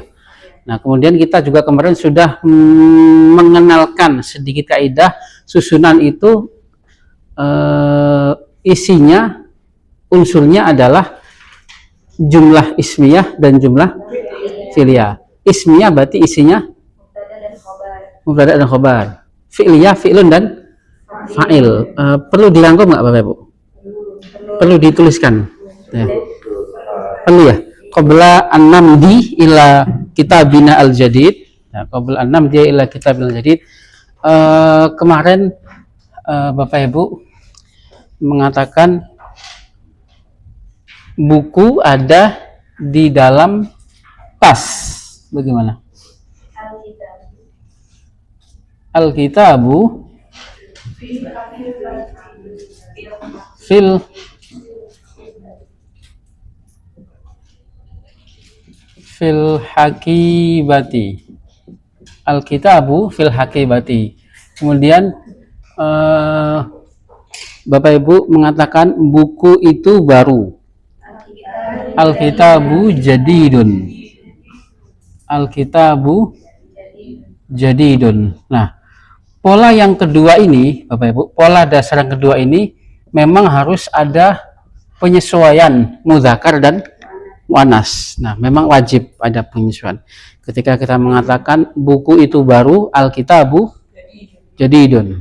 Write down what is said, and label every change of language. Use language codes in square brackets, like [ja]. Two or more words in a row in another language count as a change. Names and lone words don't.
[id] Nah, kemudian kita juga kemarin sudah mengenalkan sedikit kaidah susunan itu, isinya, unsurnya adalah jumlah ismiyah dan jumlah fi'liyah. Ismiyah berarti isinya mubtada dan khobar. Fi'liyah fi'lun dan fa'il. Perlu dirangkum nggak Bapak Ibu? Perlu dituliskan ya. Perlu ya. [ar] قبل أن نمضي إلى كتابنا الجديد. Ya, قبل أن نمضي إلى كتابنا الجديد. [id] Kemarin Bapak Ibu mengatakan buku ada di dalam tas. Bagaimana? [ar] الكتاب في الحقيبة. الكتاب في الحقيبة. [id] Kemudian Bapak Ibu mengatakan buku itu baru. [ar] الكتاب جديد. الكتاب جديد. [id] Nah, pola yang kedua ini, Bapak Ibu, pola dasar yang kedua ini memang harus ada penyesuaian mudzakkar dan muannas. Nah, memang wajib ada penyesuaian. Ketika kita mengatakan buku itu baru, [ar] الكتاب جديد.